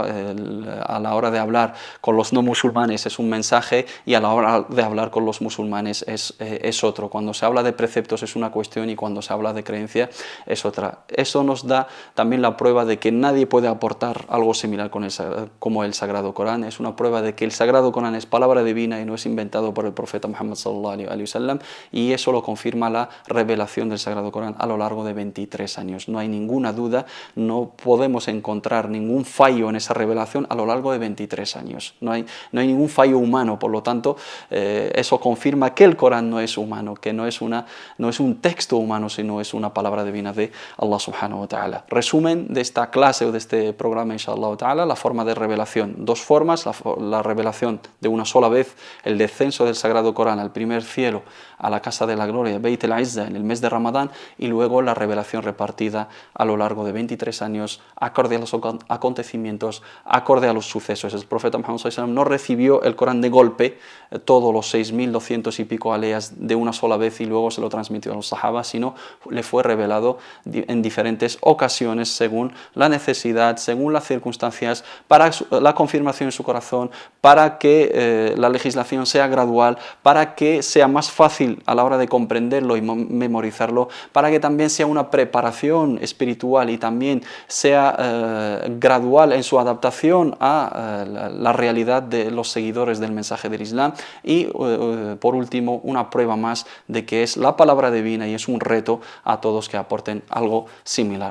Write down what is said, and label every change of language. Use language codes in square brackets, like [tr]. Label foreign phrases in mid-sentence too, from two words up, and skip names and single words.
[es] A la hora de hablar con los no musulmanes es un mensaje y a la hora de hablar con los musulmanes es otro. Cuando se habla de preceptos es una cuestión y cuando se habla de creencia es otra. Eso nos da también la prueba de que nadie puede aportar algo similar como el Sagrado Corán. Es una prueba de que el Sagrado Corán es palabra divina y no es inventado por el profeta Muhammad [ar] صلى الله وسلم, [es] y eso lo confirma la revelación del Sagrado Corán a lo largo de 23 años. No hay ninguna duda, no podemos encontrar ningún fallo en esa revelación a lo largo de 23 años. No hay ningún fallo humano, por lo tanto, eso confirma que el Corán no es humano, que no es un texto humano, sino es una palabra divina de Allah [ar] سبحانه وتعالى. [es] Resumen de esta clase o de este programa, [ar] إن شاء الله تعالى, [es] la forma de revelación. Dos formas: la revelación de una sola vez, el descenso del Sagrado Corán al primer cielo, a la Casa de la Gloria, Beit el-Izza, en el mes de Ramadán, y luego la revelación repartida a lo largo de 23 años, acorde a los acontecimientos, acorde a los sucesos. El profeta Muhammad [ar] صلى الله عليه وسلم [es] no recibió el Corán de golpe, todos los 6.200 y pico aleas de una sola vez y luego se lo transmitió a los sahaba, sino le fue revelado en diferentes ocasiones según la necesidad, según las circunstancias, para la confirmación en su corazón, para que la legislación sea gradual, para que sea más fácil a la hora de comprenderlo y memorizarlo, para que también sea una preparación espiritual y también sea gradual en su adaptación a la realidad de los seguidores del mensaje del Islam, y por último una prueba más de que es la palabra divina y es un reto a todos que aporten algo similar.